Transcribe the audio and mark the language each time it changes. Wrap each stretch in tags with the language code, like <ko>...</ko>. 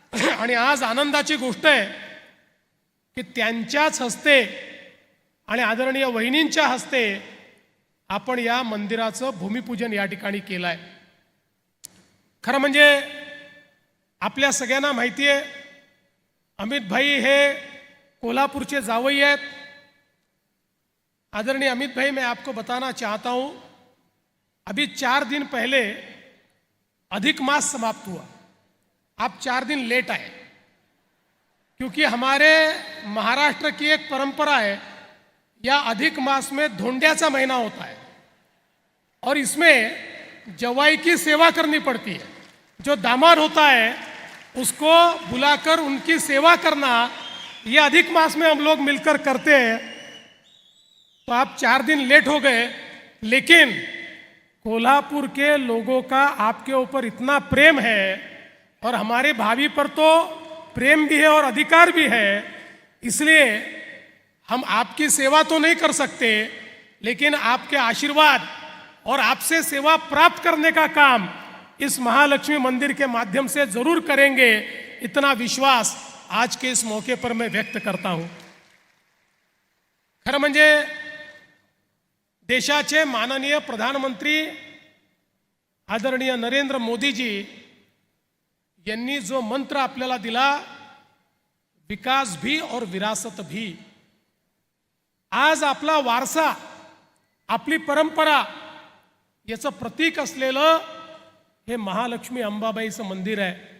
<mr>आणि आज आनंदाची गोष्ट आहे की त्यांच्याच हस्ते आणि आदरणीय वहिनींच्या हस्ते आपण या मंदिराचं भूमिपूजन या ठिकाणी केलं आहे. खरं म्हणजे आपल्या सगळ्यांना माहिती आहे, अमित भाई हे कोल्हापूरचे जावई आहेत.</mr> <hi>आदरणीय अमित भाई, मैं आपको बताना चाहता हूं, अभी 4 दिन पहले अधिक मास समाप्त हुआ. आप 4 दिन लेट आए, क्योंकि हमारे महाराष्ट्र की एक परंपरा है, या अधिक मास में धोंड्याचा महीना होता है और इसमें जवाई की सेवा करनी पड़ती है. जो दामाद होता है उसको बुलाकर उनकी सेवा करना, ये अधिक मास में हम लोग मिलकर करते हैं. तो आप 4 दिन लेट हो गए, लेकिन कोल्हापुर के लोगों का आपके ऊपर इतना प्रेम है, और हमारे भाभी पर तो प्रेम भी है और अधिकार भी है, इसलिए हम आपकी सेवा तो नहीं कर सकते, लेकिन आपके आशीर्वाद और आपसे सेवा प्राप्त करने का काम इस महालक्ष्मी मंदिर के माध्यम से जरूर करेंगे. इतना विश्वास आज के इस मौके पर मैं व्यक्त करता हूं.</hi> <mr>खरं म्हणजे देशाचे माननीय प्रधानमंत्री आदरणीय नरेंद्र मोदीजी यांनी जो मंत्र आपल्याला दिला,</mr> <hi>विकास भी और विरासत भी,</hi> <mr>आज आपला वारसा, आपली परंपरा याचं प्रतीक असलेलं हे महालक्ष्मी अंबाबाईचं मंदिर आहे.</mr>